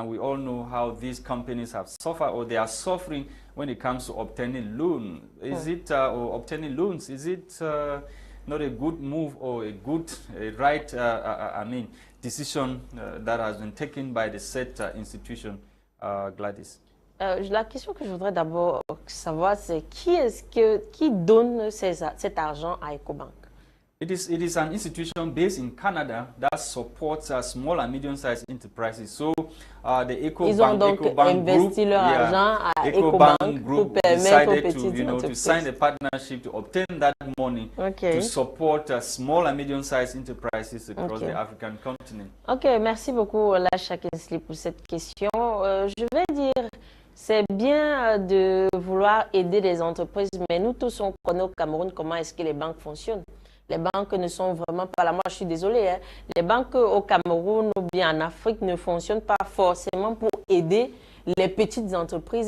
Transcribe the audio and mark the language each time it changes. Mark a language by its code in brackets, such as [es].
[en] And we all know how these companies have suffered, or they are suffering when it comes to obtaining loan. Is it or obtaining loans? Is it not a good move or a right decision that has been taken by the said institution, Gwladys? [fr] La question que je voudrais d'abord savoir, c'est qui donne cet argent à EcoBank? [en] It is an institution based in Canada that supports small and medium-sized enterprises. So the EcoBank, [fr] Ils ont donc investi leur argent à EcoBank pour permettre aux petites entreprises [en] to sign a partnership to obtain that money to support small and medium-sized enterprises across the African continent. [fr] Ok, merci beaucoup Lasha pour cette question. Je vais dire, c'est bien de vouloir aider les entreprises, mais nous tous on connaît au Cameroun comment est-ce que les banques fonctionnent. Les banques ne sont vraiment pas là. Moi, je suis désolée. Hein. Les banques au Cameroun ou bien en Afrique ne fonctionnent pas forcément pour aider les petites entreprises.